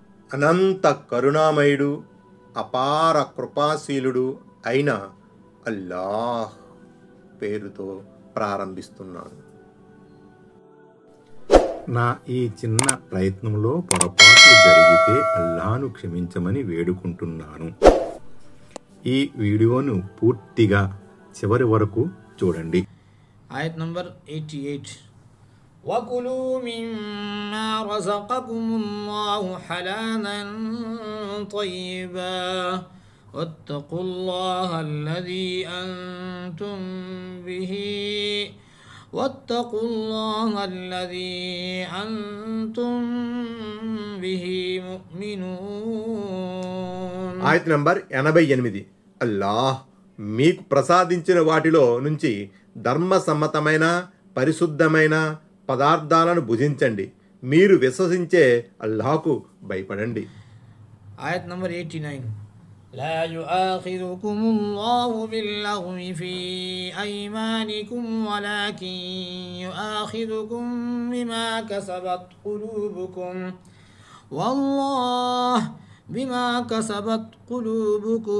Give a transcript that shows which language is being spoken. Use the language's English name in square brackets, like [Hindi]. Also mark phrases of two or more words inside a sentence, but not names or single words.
[Telugu] అనంత కరుణామయుడు అపార కృపాశీలుడు అయిన అల్లాహ్ పేరుతో ప్రారంభిస్తున్నాను. నా ఈ చిన్న ప్రయత్నంలో పొరపాట్లు జరిగితే అల్లాహ్ను క్షమించమని వేడుకుంటున్నాను. ఈ వీడియోను పూర్తిగా చివరి వరకు చూడండి. ఆయత్ నంబర్ 88. [Arabic] وَكُلُوا مِمَّا رَزَقَكُمُ اللَّهُ حَلَالًا طَيِّبًا وَاتَّقُوا اللَّهَ الَّذِي أَنْتُمْ بِهِ مُؤْمِنُونَ. [Telugu] ఆయత్ నంబర్ 88. అల్లాహ్ మీకు ప్రసాదించిన వాటిలో నుంచి ధర్మసమ్మతమైన పరిశుద్ధమైన పదార్థాలను భుజించండి, మీరు విశ్వసించే అల్లాహ్కు భయపడండి. ఆయత్ నంబర్ 89. [Arabic] لا يؤاخذكم الله باللغو في أيمانكم ولكن يؤاخذكم بما كسبت قلوبكم والله بما كسبت قلوبكم.